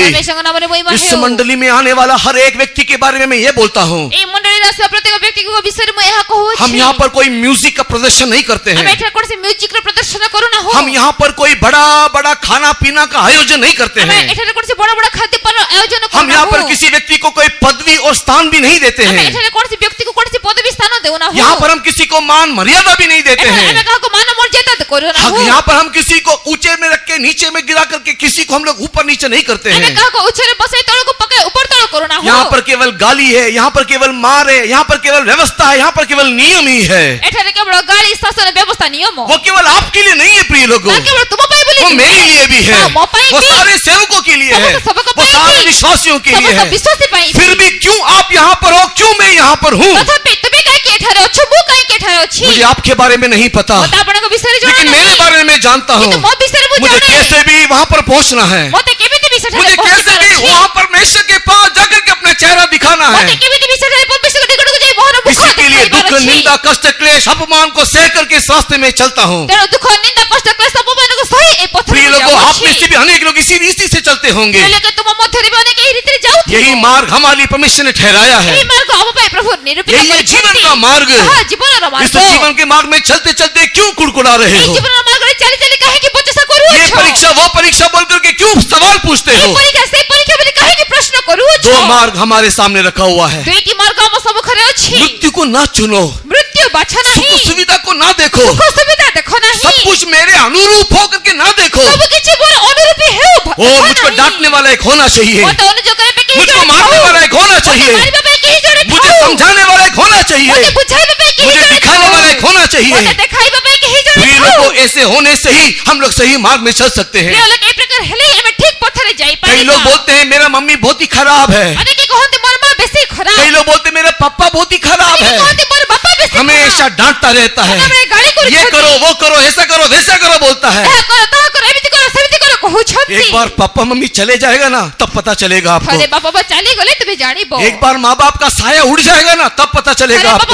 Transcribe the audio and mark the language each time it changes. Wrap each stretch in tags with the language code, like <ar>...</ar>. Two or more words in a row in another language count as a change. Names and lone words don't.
<or>परमेश्वरଙ୍କ ନାମରେ ମହିମା</or> <hi>इस</hi> <or>ହେଉ।</or> <hi>मंडली में आने वाला हर एक व्यक्ति के बारे में मैं ये बोलता हूँ,</hi> <or>ଏହି ମଣ୍ଡଳୀରେ ଆସିବା ପ୍ରତ୍ୟେକ ବ୍ୟକ୍ତିଙ୍କ ବିଷୟରେ ମୁଁ ଏହା କହୁଅଛି।</or> <hi>हम यहाँ पर कोई म्यूजिक का प्रदर्शन नहीं करते</hi> <or>ଆମେ</or> <hi>हैं।</hi> <or>ଏଠାରେ କୌଣସି ମ୍ୟୁଜିକର ପ୍ରଦର୍ଶନ କରୁନାହୁଁ।</or> <hi>हम यहाँ पर कोई बड़ा बड़ा खाना पीना का आयोजन नहीं करते</hi> <or>ଆମେ</or> <hi>हैं।</hi> <or>ଏଠାରେ କୌଣସି ବଡ଼ ବଡ଼ ଖାଦ୍ୟପାନ ଆୟୋଜନ</or> <hi>हम यहाँ पर</hi> <or>କରୁନାହୁଁ।</or> <hi>किसी व्यक्ति को कोई पदवी और स्थान भी नहीं देते</hi> <or>ଆମେ</or> <hi>हैं।</hi> <or>ଏଠାରେ କୌଣସି ବ୍ୟକ୍ତିକୁ କୌଣସି ପଦବୀ ସ୍ଥାନ ଦେଉନାହୁଁ।</or> <hi>यहाँ पर हम किसी को मान मर्यादा भी नहीं देते</hi> <or>ଏଠାରେ ଆମେ</or> <hi>हैं।</hi> <or>କାହାକୁ ମାନ ମର୍ଯ୍ୟାଦା କରୁନାହୁଁ।</or> <hi>यहाँ पर हम किसी को ऊंचे में रख के नीचे में गिरा करके किसी को हम लोग ऊपर नीचे नहीं करते</hi> <or>ଆମେ</or> <hi>हैं।</hi> <or>କାହାକୁ ଉଚ୍ଚରେ ବସାଇ ତଳକୁ ପକାଇ ଉପର ତଳ କରୁନାହୁଁ।</or> <hi>यहाँ पर केवल गाली है, यहाँ पर केवल मार है, यहाँ पर केवल व्यवस्था है, यहाँ पर केवल नियम ही है।</hi> <or>ଏଠାରେ କେବଳ ଗାଳି ଶାସନ ବ୍ୟବସ୍ଥା ନିୟମ।</or> <hi>वो केवल आपके लिए नहीं है प्रिय लोगों,</hi> <or>ତାହା କେବଳ ତୁମ ପାଇଁ ବୋଲି</or> <hi>वो</hi> <or>ନୁହେଁ।</or> <hi>मेरे लिए भी है,</hi> <or>ହଁ, ମୋ ପାଇଁ</or> <hi>वो</hi> <or>ବି।</or> <hi>सारे सेवकों के लिए है,</hi> <or>ସମସ୍ତ ସେବକ</or> <hi>वो</hi> <or>ପାଇଁ</or> <hi>सारे</hi> <or>ବି।</or> <hi>विश्वासियों के लिए</hi> <or>ସମସ୍ତ</or> <hi>है।</hi> <or>ବିଶ୍ୱାସୀ ପାଇଁ ବି।</or> <hi>फिर भी क्यों आप यहाँ पर हो, क्यों मैं यहाँ पर हूँ,</hi> <or>ତଥାପି ତୁମେ କାହିଁକି ଏଠାରେ ଅଛ, ମୁଁ କାହିଁକି ଏଠାରେ ଅଛି?</or> <hi>मुझे आपके बारे में नहीं पता,</hi> <or>ମୋତେ ଆପଣଙ୍କ ବିଷୟରେ ଜଣା</or> <hi>लेकिन मेरे</hi> <or>ନାହିଁ।</or> <hi>बारे में मैं जानता हूँ।</hi> <or>କିନ୍ତୁ ମୋ ବିଷୟରେ ମୁଁ</or> <hi>मुझे</hi> <or>ଜାଣେ।</or> <hi>कैसे भी वहाँ पर पहुँचना है,</hi> <or>ମୋତେ କେମିତି ବି ସେଠାରେ</or> <hi>मुझे कैसे भी</hi> <or>ପହଞ୍ଚିବାର ଅଛି।</or> <hi>वहाँ परमेश्वर के पास जाकर के अपना चेहरा दिखाना है।</hi> <or>ମୋତେ କେମିତି ବି ସେଠାରେ ପବିତ୍ର ନିକଟକୁ ଯାଇ ମୋହର ମୁଖ</or> <hi>इसी के लिए</hi> <or>ଦେଖାଇବାର</or> <hi>दुख,</hi> <or>ଅଛି।</or> <hi>निंदा, कष्ट, क्लेश, अपमान को सह करके इस रास्ते में चलता हूँ।</hi> <or>ତେଣୁ ଦୁଃଖ ନିନ୍ଦା କଷ୍ଟ କ୍ଲେଶ ଅପମାନକୁ ସହି ଏ ପଥରେ</or> <hi>प्रिय</hi> <or>ମୁଁ</or> <hi>लोगों, आप में</hi> <or>ଯାଉଅଛି।</or> <hi>से भी अनेक लोग इसी रीति से चलते होंगे।</hi> <or>ପ୍ରିୟ ଲୋକେ, ତୁମ ମଧ୍ୟରେ ବି ଅନେକ ଏହି ରୀତିରେ ଯାଉଥିବ।</or> <hi>यही मार्ग हमारे लिए परमेश्वर ने ठहराया है।</hi> <or>ଏହି ମାର୍ଗ ଆମ ପାଇଁ ପ୍ରଭୁ ନିରୂପିତ</or> <hi>यही है जीवन</hi> <or>କରିଛନ୍ତି।</or> <hi>का मार्ग।</hi> <or>ତାହା ଜୀବନର</or> <hi>इस</hi> <or>ମାର୍ଗ।</or> <hi>जीवन के मार्ग में चलते चलते क्यों कुड़कुड़ा रहे</hi> <or>ଏହି</or> <hi>हो?</hi> <or>ଜୀବନର ମାର୍ଗରେ ଚାଲି ଚାଲି କାହିଁକି ବଚସା</or> <hi>ये</hi> <or>କରୁଅଛ?</or> <hi>परीक्षा वो परीक्षा बोल करके क्यों सवाल पूछते</hi> <or>ଏହି</or> <hi>हो?</hi> <or>ପରୀକ୍ଷା ସେହି ପରୀକ୍ଷା ବୋଲି କାହିଁକି ପ୍ରଶ୍ନ କରୁଅଛ?</or> <hi>दो मार्ग हमारे सामने रखा हुआ है।</hi> <or>ଦୁଇଟି ମାର୍ଗ ଆମ ସମ୍ମୁଖରେ ଅଛି।</or> <hi>मृत्यु को ना चुनो,</hi> <or>ମୃତ୍ୟୁ ବାଛ</or> <hi>सुख</hi> <or>ନାହିଁ।</or> <hi>सुविधा को ना देखो,</hi> <or>ସୁଖ ସୁବିଧା ଦେଖ ନାହିଁ।</or> <hi>सब कुछ मेरे अनुरूप हो करके ना देखो।</hi> <or>ସବୁ କିଛି ମୋର ଅନୁରୂପୀ ହେଉ</or> <hi>ओ, मुझको डांटने वाला एक होना चाहिए,</hi> <or>ମୋତେ ଅନୁଯୋଗ କରିବା ପାଇଁ କେହି</or> <hi>मुझको</hi> <or>ଜଣେ</or> <hi>मारने</hi> <or>ଥାଉ।</or> <hi>वाला एक होना</hi> <or>ମୋତେ</or> <hi>चाहिए,</hi> <or>ମାରିବା ପାଇଁ କେହି ଜଣେ</or> <hi>मुझे</hi> <or>ଥାଉ।</or> <hi>समझाने वाला एक होना</hi> <or>ମୋତେ</or> <hi>चाहिए,</hi> <or>ବୁଝାଇବା ପାଇଁ କେହି</or> <hi>मुझे</hi> <or>ଜଣେ</or> <hi>दिखाने</hi> <or>ଥାଉ।</or> <hi>वाला एक होना</hi> <or>ମୋତେ</or> <hi>चाहिए।</hi> <or>ଦେଖାଇବା ପାଇଁ କେହି ଜଣେ</or> <hi>प्रिय</hi> <or>ଥାଉ।</or> <hi>लोगों, ऐसे होने से ही हम लोग सही मार्ग में चल सकते हैं।</hi> <or>ପ୍ରିୟ ଲୋକ, ଏ ପ୍ରକାର ହେଲେ ଆମେ ଠିକ ପଥରେ</or> <hi>कई</hi> <or>ଯାଇପାରିବା।</or> <hi>लोग बोलते हैं मेरा मम्मी बहुत ही खराब है,</hi> <or>ଅନେକେ କହନ୍ତି ମୋର ମା ବେଶୀ ଖରାପ।</or> <hi>कई लोग बोलते हैं मेरा पापा बहुत ही खराब</hi> <or>ଅନେକେ</or> <hi>है,</hi> <or>କହନ୍ତି ମୋର ବାପା ବେଶୀ</or> <hi>हमेशा</hi> <or>ଖରାପ।</or> <hi>डांटता रहता है,</hi> <or>ସଦାବେଳେ ଗାଳି କରୁଛନ୍ତି।</or> <hi>ये करो वो करो ऐसा करो वैसा करो बोलता है।</hi> <or>ଏହା କର ତାହା କର ଏମିତି କର ସେମିତି କର କହୁଛନ୍ତି।</or> <hi>एक बार पापा मम्मी चले जाएगा ना तब पता चलेगा</hi> <or>ଥରେ</or> <hi>आपको।</hi> <or>ବାପା ମା ଚାଲିଗଲେ ତୁମେ ଜାଣିବ।</or> <hi>एक बार माँ बाप का साया उड़ जाएगा ना तब पता</hi> <or>ଥରେ</or> <hi>चलेगा</hi> <or>ବାପା</or>